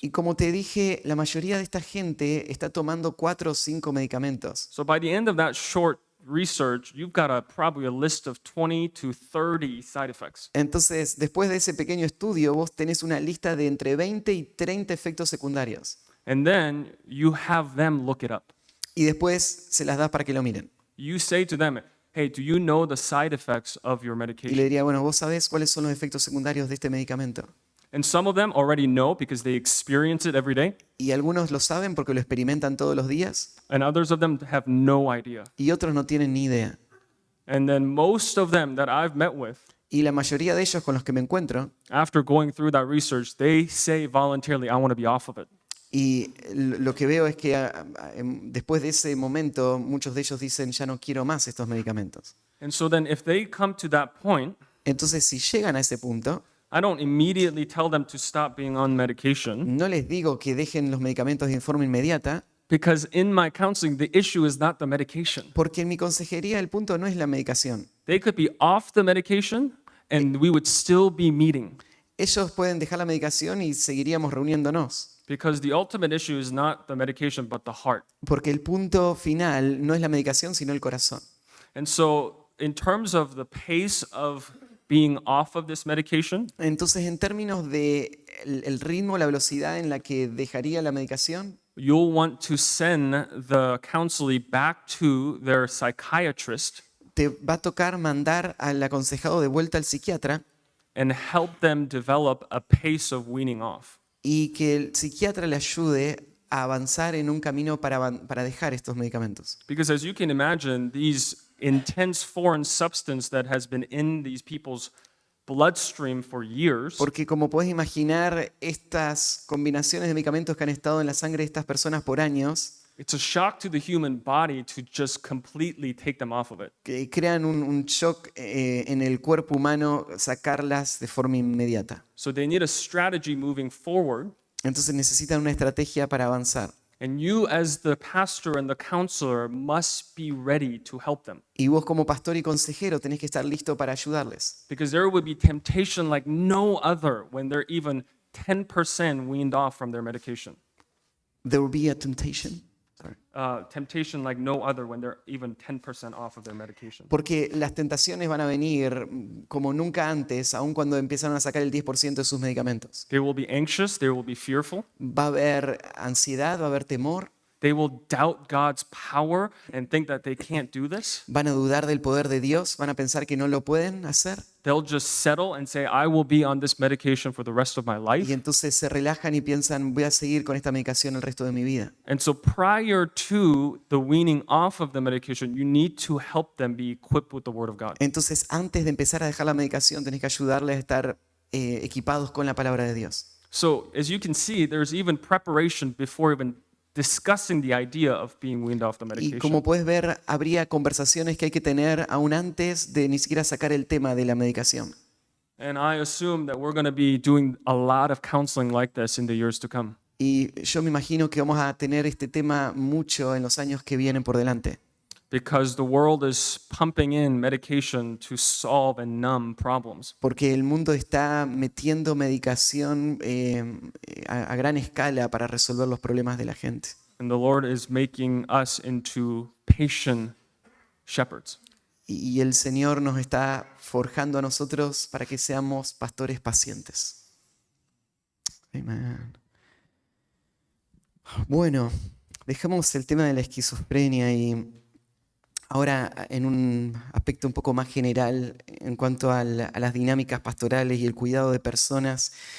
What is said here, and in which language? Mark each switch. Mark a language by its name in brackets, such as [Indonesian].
[Spanish] Y como te dije, la mayoría de esta gente está tomando 4 o 5 medicamentos. [English] So by the end of that short research, you've got probably a list of 20 to 30 side effects. [Spanish] Entonces, después de ese pequeño estudio, vos tenés una lista de entre 20 y 30 efectos secundarios. [English] And then you have them look it up. [Spanish] Y después se las das para que lo miren. [English] You say to them, hey, do you know the side effects of your [Spanish] Y le diría, bueno, ¿vos sabés cuáles son los efectos secundarios de este medicamento? [English] And some of them already know because they experience it every day, [Spanish] Y algunos lo saben porque lo experimentan todos los días [English] and others of them have no idea. [Spanish] y otros no tienen ni idea. [English] And then most of them that I've met with, [Spanish] Y la mayoría de ellos con los que me encuentro, [English] after going through that research, they say voluntarily, I want to be off of it. [Spanish] y lo que veo es que después de ese momento muchos de ellos dicen, ya no quiero más estos medicamentos. [English] And so then if they come to that point, [Spanish] Entonces, si llegan a ese punto, [English] I don't immediately tell them to stop being on medication [Spanish] no les digo que dejen los medicamentos de forma inmediata, [English] because in my counseling, the issue is not the medication. [Spanish] porque en mi consejería el punto no es la medicación. [English] They could be off the medication and we would still be meeting. [Spanish] ellos pueden dejar la medicación y seguiríamos reuniéndonos. [English] Because the ultimate issue is not the medication, but the heart. [Spanish] Porque el punto final no es la medicación, sino el corazón. [English] And so, in terms of the pace of being off of this medication, [Spanish] Entonces, en términos de el ritmo, la velocidad en la que dejaría la medicación, [English] you'll want to send the counselee back to their psychiatrist [Spanish] te va a tocar mandar al aconsejado de vuelta al psiquiatra [English] and help them develop a pace of weaning off. [Spanish] y que el psiquiatra le ayude a avanzar en un camino para dejar estos medicamentos. [English] Because as you can imagine, these intense foreign substance that has been in these people's bloodstream for years [Spanish] Porque como puedes imaginar, estas combinaciones de medicamentos que han estado en la sangre de estas personas por años, [English] it's a shock to the human body to just completely take them off of it. [Spanish] que crean un shock en el cuerpo humano, sacarlas de forma inmediata. [English] So they need a strategy moving forward. [Spanish] Entonces necesitan una estrategia para avanzar. [English] And you, as the pastor and the counselor, must be ready to help them. [Spanish] Y vos como pastor y consejero tenés que estar listo para ayudarles. [English] Because there would be temptation like no other when they're even 10% weaned off from their medication. There will be a temptation. Sorry. Temptation like no other when they're even 10% off of their medication. [Spanish] Porque las tentaciones van a venir como nunca antes, aun cuando empiezan a sacar el 10% de sus medicamentos. [English] They will be anxious, they will be fearful, [Spanish] Va a haber ansiedad, va a haber temor, [English] they will doubt God's power and think that they can't do this. [Spanish] van a dudar del poder de Dios, van a pensar que no lo pueden hacer [English] They'll just settle and say, I will be on this medication for the rest of my [Spanish] y [English] life. [Spanish] entonces se relajan y piensan, voy a seguir con esta medicación el resto de mi vida. [English] And so prior to the weaning off of the medication, you need to help them be equipped with the Word of God. [Spanish] Entonces, antes de empezar a dejar la medicación, tenés que ayudarles a estar equipados con la palabra de Dios. [English] So as you can see, there's even preparation before even discussing the idea of being weaned off the [Spanish] Y [English] medication. [Spanish] como puedes ver, habría conversaciones que hay que tener aún antes de ni siquiera sacar el tema de la medicación. [English] And I assume that we're going to be doing a lot of counseling like this in the years to come. [Spanish] Y yo me imagino que vamos a tener este tema mucho en los años que vienen por delante. [English] Because the world is pumping in medication to solve and numb problems. [Spanish] Porque el mundo está metiendo medicación a gran escala para resolver los problemas de la gente. [English] And the Lord is making us into patient shepherds. [Spanish] Y el Señor nos está forjando a nosotros para que seamos pastores pacientes. Amén. Bueno, dejamos el tema de la esquizofrenia y ahora en un aspecto un poco más general en cuanto a las dinámicas pastorales y el cuidado de personas.